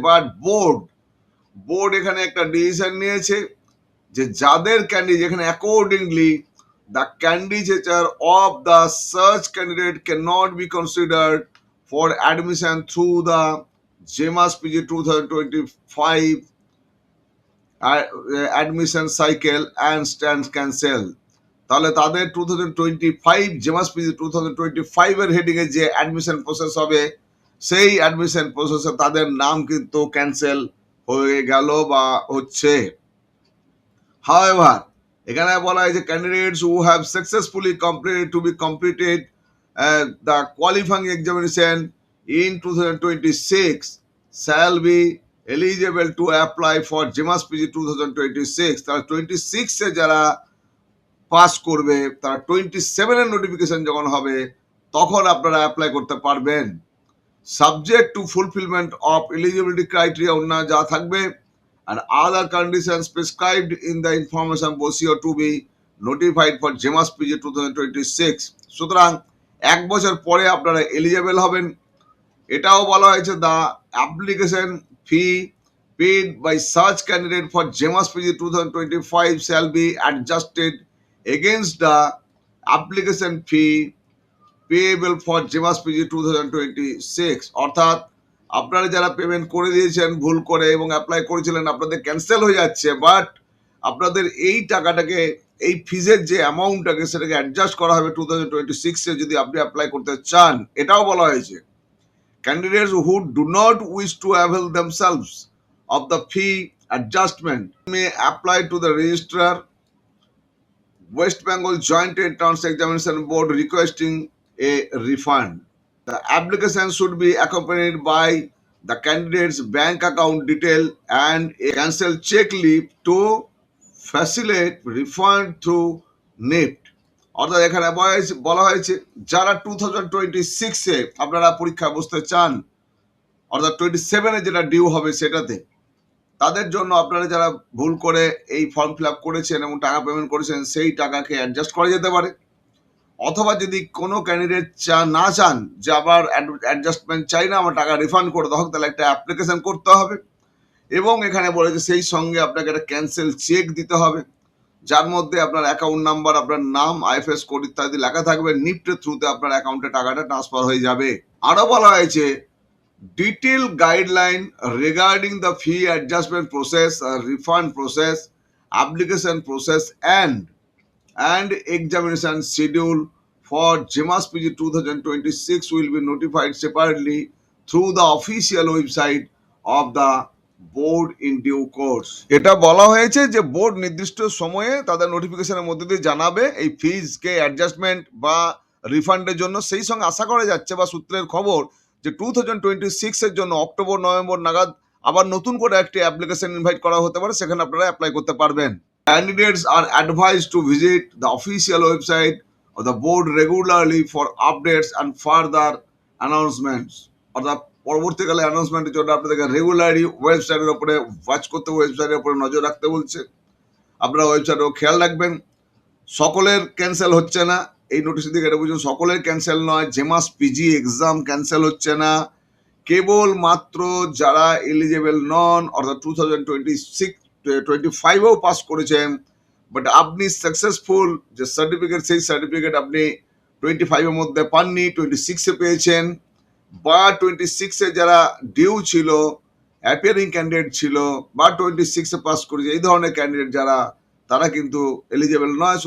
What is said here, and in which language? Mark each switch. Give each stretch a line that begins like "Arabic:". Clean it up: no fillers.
Bangla: But board এখানে একটা decision নিয়েছে যে যাদের ক্যান্ডিডেট, যেখানে
English: Accordingly the candidature of the search candidate can not be considered for admission through the JEMAS PG 2025 admission cycle and stand cancel.
Bangla: তাহলে তাদের 2025 জেমাস PG 2025-এর হেডিংয়ে যে অ্যাডমিশন প্রসেস হবে, সেই অ্যাডমিশন প্রসেসে তাদের নাম কিন্তু ক্যান্সেল হয়ে গেল বা হচ্ছে।
English: However,
Bangla: এখানে বলা হয়েছে
English: candidates who have successfully completed the qualifying examination in 2026 shall be eligible to apply for GMAS PG 2026.
Bangla: তারা 26 এ যারা পাস করবে তারা 27 এর নোটিফিকেশন যখন হবে তখন আপনারা অ্যাপ্লাই করতে পারবেন,
English: subject to fulfilment of eligibility criteria
Bangla: অন্যান্য যা থাকবে
English: and other conditions prescribed in the information brochure to be notified for GMAS PG 2026.
Bangla: সুতরাং এক বছর পরে আপনারা এলিজিবল হবেন। এটাও বলা হয়েছে
English: the application fee paid by such candidate for GMAS PG 2025 shall be adjusted against the application fee payable for GMAS PG 2026.
Bangla: অর্থাৎ আপনারা যারা পেমেন্ট করে দিয়েছেন ভুল করে এবং অ্যাপ্লাই করেছিলেন আপনাদের ক্যান্সেল হয়ে যাচ্ছে, বাট আপনাদের এই টাকাটাকে এই ফিজের যে অ্যামাউন্টটাকে সেটাকে অ্যাডজাস্ট করা হবে 2026 এ যদি আপনি অ্যাপ্লাই করতে চান। এটাও বলা হয়েছে
English: Candidates who do not wish to avail themselves of the fee adjustment may apply to the registrar West Bengal Joint Entrance Examination Board requesting a refund. The application should be accompanied by the candidate's bank account detail and a cancelled check slip to facilitate refund through NEFT.
Bangla: অর্থাৎ এখানে বলা হয়েছে যারা 2026 এ আপনারা পরীক্ষা বসতে চান, অর্থাৎ 27 এ যেটা ডিউ হবে সেটাতে, তাদের জন্য আপনারা যারা ভুল করে এই ফর্ম ফিল আপ করেছেন এবং টাকা পেমেন্ট করেছেন সেই টাকাকে অ্যাডজাস্ট করা যেতে পারে। অথবা যদি কোনো ক্যান্ডিডেট না চান যে আবার অ্যাডজাস্টমেন্ট চাই না, আমার টাকা রিফান্ড করে দেওয়া হোক, তাহলে একটা অ্যাপ্লিকেশন করতে হবে এবং এখানে বলেছে সেই সঙ্গে আপনাকে একটা ক্যান্সেল চেক দিতে হবে যার মধ্যে আপনার অ্যাকাউন্ট নাম্বার, আপনার নাম, আইএফএস কোড ইত্যাদি লেখা থাকবে। নিফটের থ্রুতে আপনার অ্যাকাউন্টে টাকাটা ট্রান্সফার হয়ে যাবে। আরো বলা হয়েছে
English: detailed guideline regarding the fee adjustment process, refund process, application process and examination schedule for GMAS PG 2026 will be notified separately through the official website of the board in due course.
Bangla: এটা বলা হয়েছে যে board নির্দিষ্ট সময়ে তাদের নোটিফিকেশনের মধ্যে দিয়ে জানাবে এই ফিজকে অ্যাডজাস্টমেন্ট বা রিফান্ডের জন্য। সেই সঙ্গে আশা করা যাচ্ছে বা সূত্রের খবর যে 2026 এর জন্য অক্টোবর নভেম্বর নাগাদ আবার নতুন করে একটি অ্যাপ্লিকেশন ইনভাইট করা হতে পারে, সেখানে আপনারা অ্যাপ্লাই করতে পারবেন।
English: Candidates are advised to visit the official website of the board regularly for updates and further announcements.
Bangla: অর্থাৎ পরবর্তীকালে অ্যানাউন্সমেন্টের জন্য আপনাদেরকে রেগুলারলি ওয়েবসাইটের উপরে ওয়াচ করতে, ওয়েবসাইটের উপরে নজর রাখতে বলছে। আপনারা ওয়েবসাইটেও খেয়াল রাখবেন। সকলের ক্যান্সেল হচ্ছে না, এই নোটিশ দিকে এটা বুঝুন, সকলের ক্যান্সেল নয়। GMAS PG এক্সাম ক্যান্সেল হচ্ছে না, কেবল মাত্র যারা এলিজেবল নন, অর্থাৎ 2025-এও পাস করেছেন বাট আপনি সাকসেসফুল যে সার্টিফিকেট সেই সার্টিফিকেট আপনি 25 এর মধ্যে পাননি, 26 এ পেয়েছেন, বা 26 এ যারা ডিউ ছিল, অ্যাপিয়ারিং ক্যান্ডিডেট ছিল বা 26 এ পাস করেছে, এই ধরনের ক্যান্ডিডেট যারা, তারা কিন্তু এলিজেবল নয়।